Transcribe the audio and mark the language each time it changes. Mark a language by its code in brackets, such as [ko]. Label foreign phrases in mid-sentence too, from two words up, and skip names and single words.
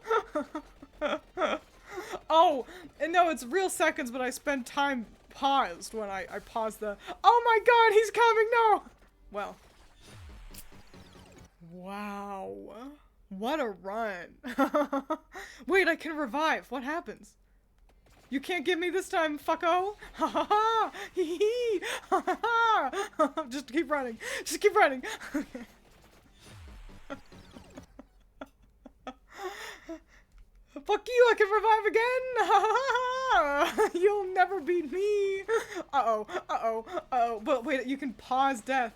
[en] Oh, and no, it's real seconds, but I spend time paused when I pause the— oh my god, he's coming, no! Well. Wow. What a run. Wait, I can revive. What happens? You can't get me this time, fucko! Ha ha ha! Hee hee! Ha ha ha! Just keep running. Just keep running. Fuck you, I can revive again! Ha ha ha! You'll never beat me! Uh-oh, uh-oh, uh-oh. But wait, you can pause death.